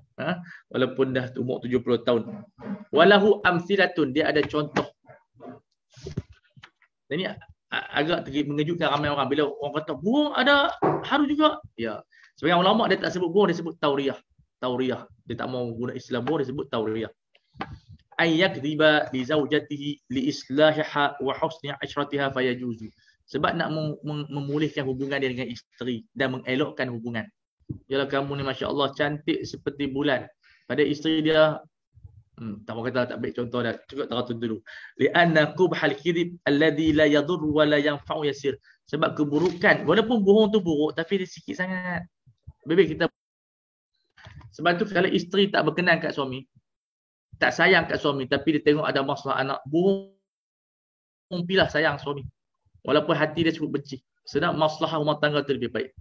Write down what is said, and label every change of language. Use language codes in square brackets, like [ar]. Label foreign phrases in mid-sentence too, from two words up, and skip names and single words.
[ms] Walaupun dah umur 70 tahun. [ar] وله أمثلة. [ms] Dia ada contoh. Ini agak mengejutkan ramai orang. Bila orang kata, burung ada haru juga. Ya. Sebagai ulama dia tak sebut burung, dia sebut tauriyah. Tauriyah. Dia tak mau guna istilah burung, dia sebut tauriyah. [ar] أي يكذب لزوجته لإصلاحها وحسن عشرتها فيجوز. [ms] sebab nak memulihkan hubungan dia dengan isteri dan mengelokkan hubungan. Yalah kamu ni masya-Allah cantik seperti bulan. Pada isteri dia tak mau kata tak baik contoh dah. Cukup teratur dulu. [ar] لأن قبح الكذب الذي لا يضر ولا ينفع يسير. [ms] Sebab keburukan, walaupun bohong tu buruk tapi dia sikit sangat. Lebih kita sebab tu kalau isteri tak berkenan kat suami, tak sayang kat suami tapi dia tengok ada masalah anak, bohong pilah sayang suami. Walaupun hati dia cukup benci. Sedang masalah rumah tangga tu lebih baik.